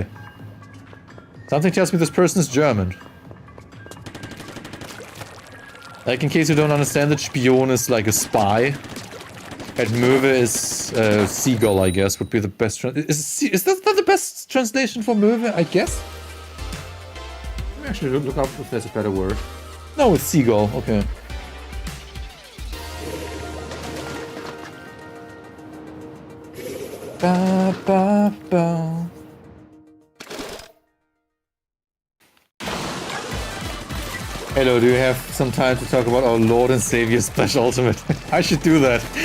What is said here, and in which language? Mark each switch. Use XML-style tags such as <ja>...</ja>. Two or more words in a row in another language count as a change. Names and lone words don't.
<en>Something tells me this person is German. Like, in case you don't understand that Spion is like a spy. And Möwe is seagull, I guess, would be the best... Is that not the best translation for Möwe, I guess? Let me actually look up if there's a better word. No, it's seagull, okay. Ba, ba, ba. Hello, do you have some time to talk about our Lord and Savior Splash Ultimate? I should do that.</en>